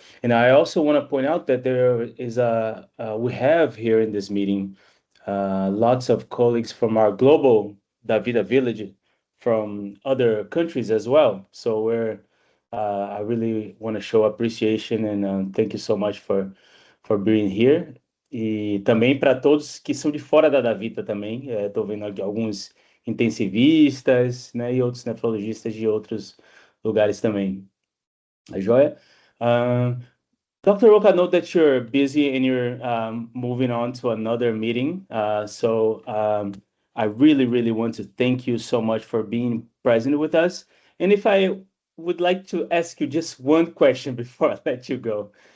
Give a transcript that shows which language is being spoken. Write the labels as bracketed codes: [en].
[en] And I also want to point out that there is we have here in this meeting lots of colleagues from our global DaVita village from other countries as well. So I really want to show appreciation and thank you so much for being here. [pt] E também para todos que são de fora da DaVita também. Estou vendo aqui alguns intensivistas, né, e outros nefrologistas de outros lugares também. A joia? Dr. [en] Roca, I know that you're busy and you're moving on to another meeting. So I really, really want to thank you so much for being present with us. And if I would like to ask you just one question before I let you go.